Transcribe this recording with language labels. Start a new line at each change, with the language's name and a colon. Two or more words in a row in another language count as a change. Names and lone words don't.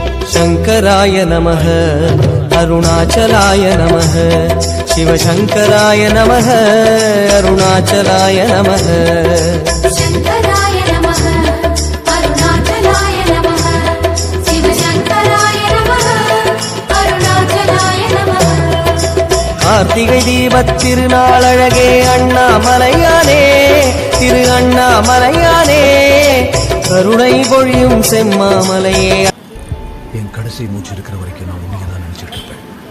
Sanskrit: शंकराय नमः अरुणाचलाय नमः शिवशंकराय नमः अरुणाचलाय नमः शंकराय नमः अरुणाचलाय नमः शिवशंकराय नमः अरुणाचलाय नमः
Tamil: கார்த்திகை தீபத் திருநாளழகே அண்ணாமலையானே திரு அண்ணாமலையானே கருணை பொழியும் செம்மாமலையே என் கடைசி மூச்சு இருக்கிற வரைக்கும் நான் உண்மையை தான் நினைச்சிட்டு இருப்பேன்.